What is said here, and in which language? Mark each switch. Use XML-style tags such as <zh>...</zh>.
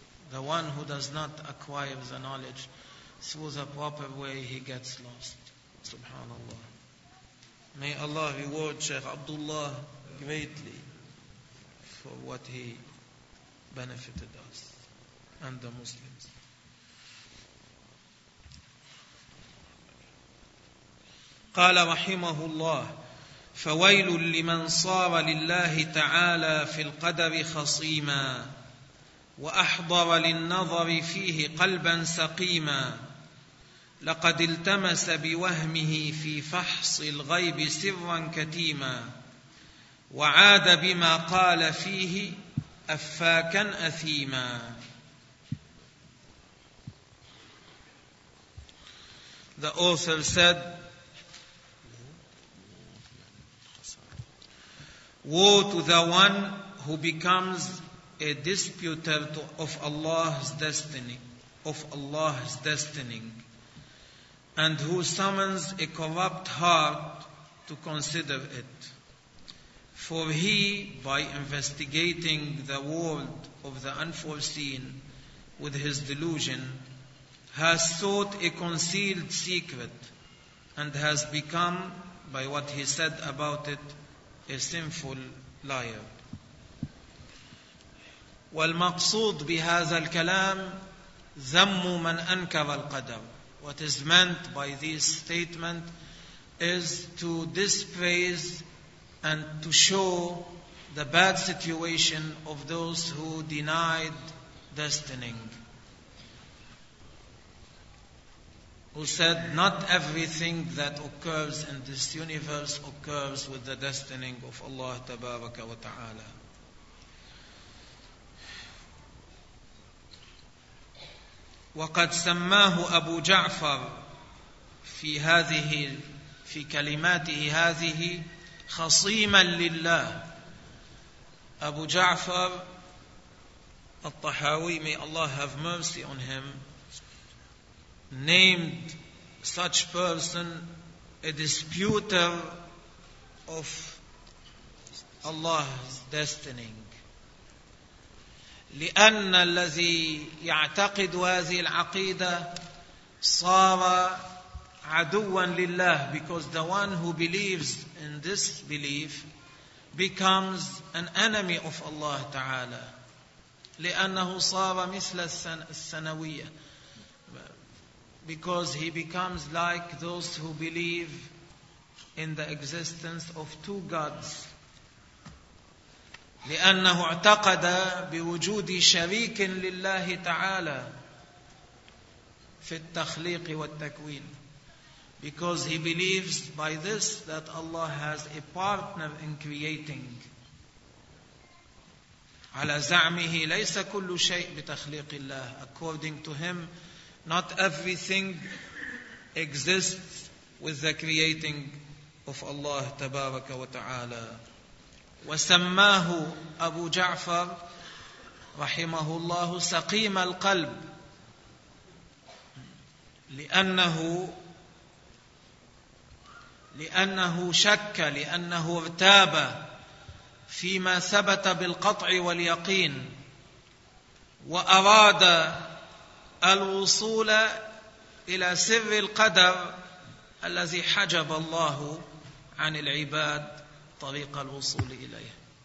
<en>The one who does not acquire the knowledge through the proper way, he gets lost. Subhanallah. May Allah reward Sheikh Abdullah greatly for what he benefited us and the Muslims.</en> <ar>قال رحمه الله: فويل لمن صار لله تعالى في القدر خصيما، وأحضر للنظر فيه قلبا سقيما، لقد التمس بوهمه في فحص الغيب سرا كتيما، وعاد بما قال فيه أفاكا أثيما.</ar> <en>The author said, woe to the one who becomes a disputer of Allah's destiny, of Allah's destining, and who summons a corrupt heart to consider it. For he, by investigating the world of the unforeseen with his delusion, has sought a concealed secret and has become, by what he said about it, a sinful liar.</en> <ar>والمقصود بهذا الكلام ذم من أنكر القدر.</ar> <en>What is meant by this statement is to dispraise and to show the bad situation of those who denied destining, who said not everything that occurs in this universe occurs with the destining of Allah Tabaraka wa Ta'ala.</en> <ar>وقد سماه أبو جعفر في هذه في كلماته هذه خصيما لله.</ar> <en>أبو جعفر الطحاوي, may Allah have mercy on him, named such person a disputer of Allah's destiny.</en> <ar>لأن الذي يعتقد هذه العقيدة صار عدوا لله,</ar> <en>because the one who believes in this belief becomes an enemy of Allah تعالى,</en> <ar>لأنه صار مثل السنوية,</ar> <en>because he becomes like those who believe in the existence of two gods.</en> <ar>لأنه اعتقد بوجود شريك لله تعالى في التخليق والتكوين.</ar> <en>Because he believes by this that Allah has a partner in creating.</en> <ar>على زعمه ليس كل شيء بتخليق الله.</ar> <en>According to him, not everything exists with the creating of Allah</en> <ar>تبارك وتعالى. وسماه أبو جعفر رحمه الله سقيم القلب, لأنه شك, لأنه ارتاب فيما ثبت بالقطع واليقين, وأراد الوصول إلى سر القدر الذي حجب الله عن العباد طريق الوصول إليه.</ar>